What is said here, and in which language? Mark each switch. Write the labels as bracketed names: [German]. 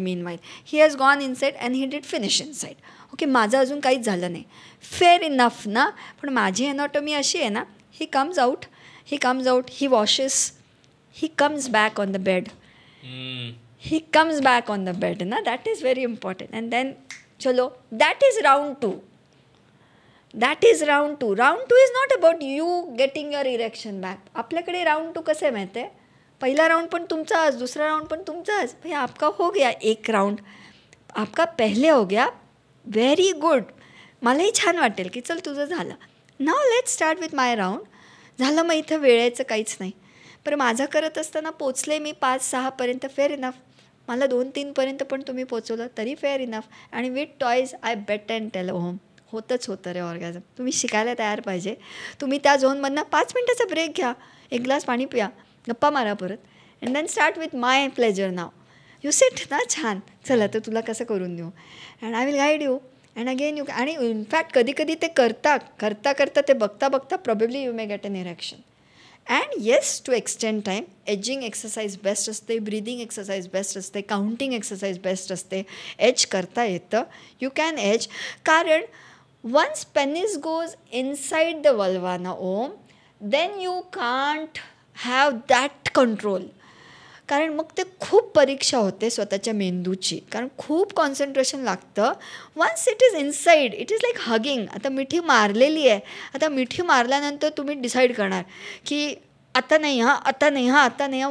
[English] Meanwhile he has gone inside and he did finish inside. Okay, [Marathi] माझं अजून काहीच झालं नाही, [English] Fair enough ना. [Marathi] पण माझी एनॉटॉमी अशी आहे ना, [English] He comes out, he washes, he comes back on the bed, he comes back on the bed na, that is very important. And then chalo, that is round 2. Round 2 is not about you getting your erection back. [Marathi] आपल्याकडे round 2 कसे माहिती आहे, पहिला round पण तुमचाच, दुसरा round पण तुमचाच. [Hindi] भाई आपका हो गया एक राउंड, आपका पहले हो गया, व्हेरी गुड, [Marathi] मलाही छान वाटेल की चल तुझं झालं. [English] नाव let's start with my round. [Marathi] झालं मग इथं वेळेचं काहीच नाही. पण माझं करत असताना पोचले मी 5-6पर्यंत, फेअर इनफ. मला 2-3पर्यंत पण तुम्ही पोचवलं तरी फेअर इनफ. आणि [English] with toys I bet and tell home, [Marathi] होतंच होतं रे ऑर्गॅझम. तुम्ही शिकायला तयार पाहिजे. तुम्ही त्या झोनमधनं 5 मिनटाचा ब्रेक घ्या, एक ग्लास पाणी पिया, गप्पा मारा परत, [English] And then start with my pleasure now. You sit ना, [Marathi] छान, चला तर तुला कसं करून देऊ, [English] And I will guide you and again you. [Marathi] आणि इनफॅक्ट कधी कधी ते करता ते बघता [English] Probably you may get an erection. And yes, to extend time, [Marathi] ageing exercise best असते, ब्रीदिंग एक्सरसाइज बेस्ट असते, काउंटिंग एक्सरसाइज बेस्ट असते. एज करता येतं, [English] You can edge. कारण once penis goes inside the vulva ना ओम, then you can't have that control. [Marathi] कारण मग ते खूप परीक्षा होते स्वतःच्या मेंदूची, कारण खूप कॉन्सन्ट्रेशन लागतं. [English] Once it is inside, it is like hugging. [Marathi] आता मिठी मारलेली आहे, आता मिठी मारल्यानंतर तुम्ही डिसाईड करणार की आता नाही हां.